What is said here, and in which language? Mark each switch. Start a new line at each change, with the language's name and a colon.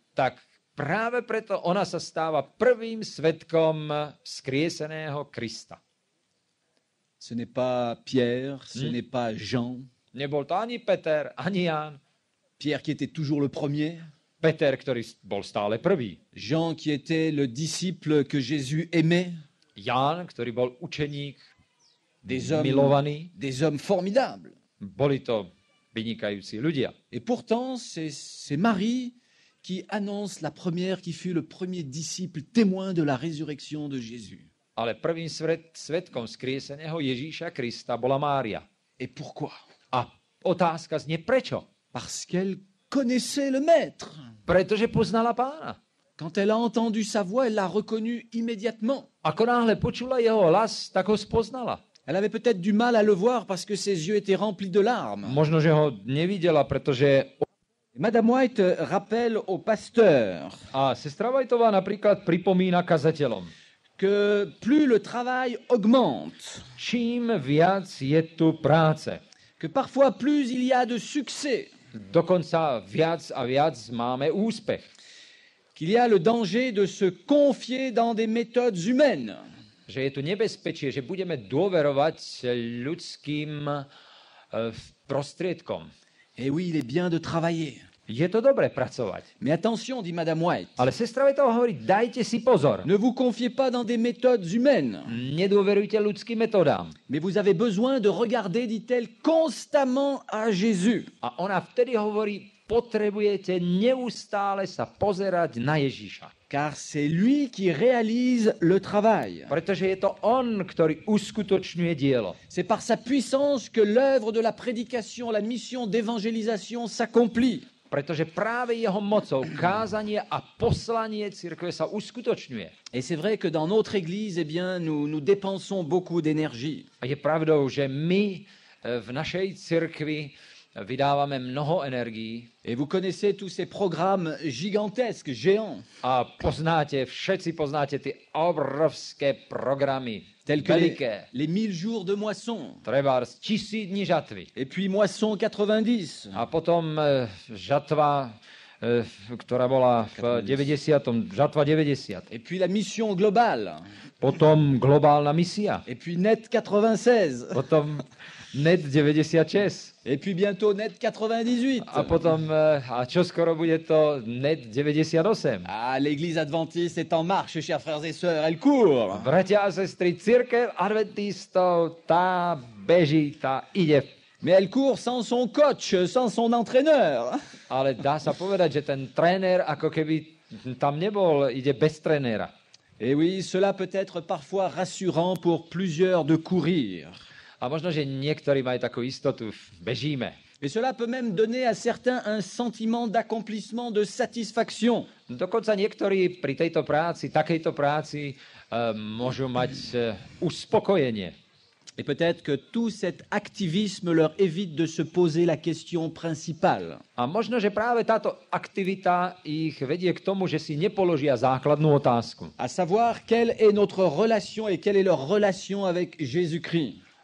Slovak: tak práve preto ona sa stáva prvým svedkom skrieseného Krista.
French: Ce n'est pas Pierre, ce n'est pas Jean.
Slovak: Nebol to ani Peter, ani Ján.
French: Pierre qui était toujours le premier.
Slovak: Peter, ktorý bol stále prvý.
French: Jean qui était le disciple que Jésus aimait.
Slovak: Ján, ktorý bol učeník,
French: Des
Slovak: milovaný.
French: hommes formidables.
Slovak: Boli to vynikajúci ľudia.
French: Et pourtant, c'est Marie qui annonce la première, qui fut le premier disciple témoin de la résurrection de Jésus.
Slovak: Ale prvým svedkom skrieseného Ježíša Krista bola Mária.
French: Et pourquoi?
Slovak: A otázka znie prečo?
French: Parce qu'elle connaissait le Maître.
Slovak: Pretože poznala Pána.
French: Quand elle a entendu sa voix, elle l'a reconnu immédiatement.
Slovak: Ako náhle počula jeho hlas, tak ho spoznala.
French: Elle avait peut-être du mal à le voir parce que ses yeux étaient remplis de larmes.
Slovak: Možno, že ho nevidela, pretože...
French: Madame White rappelle au pasteur
Slovak: A sestra Whiteová napríklad pripomína kazateľom.
French: que plus le travail augmente,
Slovak: Čím viac je tu práce,
French: que parfois plus il y a de succès,
Slovak: dokonca viac a viac máme úspech.
French: qu'il y a le danger de se confier dans des méthodes humaines.
Slovak: Že je tu nebezpečie, že budeme dôverovať ľudským prostriedkom.
French: Et oui, il est bien de travailler.
Slovak: Je to dobre pracovať.
French: Mais attention, dit Madame White,
Slovak: Ale sestra Whiteová hovorí, dajte si pozor.
French: ne vous confiez pas dans des méthodes humaines,
Slovak: Nedôverujte ľudským metodám.
French: mais vous avez besoin de regarder, dit-elle, constamment à Jésus.
Slovak: A ona vtedy hovorí, potrebujete neustále sa pozerať na Ježíša.
French: Car c'est lui qui réalise le travail.
Slovak: Pretože je to on, ktorý uskutočňuje dielo.
French: C'est par sa puissance que l'œuvre de la prédication, la mission d'évangélisation s'accomplit.
Slovak: Pretože práve jeho mocou kázanie a poslanie cirkve sa uskutočňuje.
French: Et c'est vrai que dans notre Église, eh bien, nous dépensons beaucoup d'énergie.
Slovak: A je pravdou, že my v našej cirkvi vydávame mnoho energií.
French: Et vous connaissez tous ces programmes gigantesques, géants,
Slovak: A všetci poznáte tie obrovské programy,
French: tels que
Slovak: veľké.
French: les 1000 jours de moisson,
Slovak: Trebárs 1000 dní žatvy.
French: et puis moisson 90,
Slovak: A potom žatva, ktorá bola v 90. Žatva 90.
French: et puis la mission globale,
Slovak: Potom globálna misia.
French: et puis net 96,
Slovak: Potom net 96.
French: et puis bientôt net 98.
Slovak: A potom, a čoskoro bude to net 98.
French: Ah, l'Église adventiste est en marche, chers frères et sœurs, elle court.
Slovak: Bratia a sestry, cirkev adventistov, tá beží, tá ide.
French: Mais elle court sans son coach, sans son entraîneur.
Slovak: Ale dá sa povedať, že ten tréner ako keby tam nebol, ide bez trénera.
French: Et oui, cela peut être parfois rassurant pour plusieurs de courir.
Slovak: A možno, že niektorí majú takú istotu, bežíme.
French: Et cela peut même donner à certains un sentiment d'accomplissement, de satisfaction.
Slovak: Dokonca niektorí pri tejto práci, takejto práci môžu mať uspokojenie.
French: Et peut-être que tout cet activisme leur évite de se poser la question principale.
Slovak: A možno, že práve táto aktivita ich vedie k tomu, že si nepoložia základnú otázku.
French: À savoir quelle est notre relation et quelle est leur relation avec Jésus-Christ.